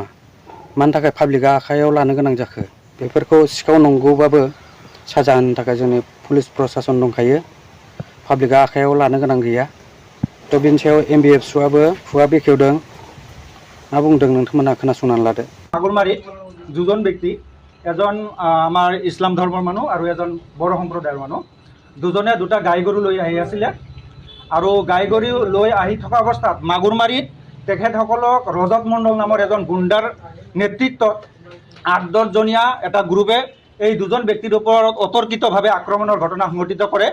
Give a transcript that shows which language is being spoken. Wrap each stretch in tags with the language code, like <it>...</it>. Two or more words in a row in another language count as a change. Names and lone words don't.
<brx>मानि थाखाय पाब्लिकआ आखायाव लानो गोनां जाखो? बेफोरखौ सिखाव नंगौबाबो साजा होनो थाखाय जोंनि पुलिस प्रसासन दंखायो। पाब्लिकआ आखायाव लानो गोनां गैया। थ' बेनि सायाव MBFSआबो खुगा बेखेवदों। मा बुंदों नोंथांमोना खोनासंनानै लादो।</brx> <as>মাগুৰমাৰীত দুজন ব্যক্তি, এজন আমাৰ ইছলাম ধৰ্মৰ মানুহ আৰু এজন বড়ো সম্প্ৰদায়ৰ মানুহ, দুজনে দুটা গাই গৰু লৈ আহি আছিলে। আৰু গাই গৰু লৈ আহি থকা অৱস্থাত মাগুৰমাৰীত তেখেতসকলক ৰজত মণ্ডল নামৰ এজন গুণ্ডাৰ নেতৃত্বত ৮-১০জনীয়া এটা গ্ৰুপে এই দুজন ব্যক্তিৰ ওপৰত অতৰ্কিতভাৱে আক্ৰমণৰ ঘটনা সংঘটিত কৰে।</as>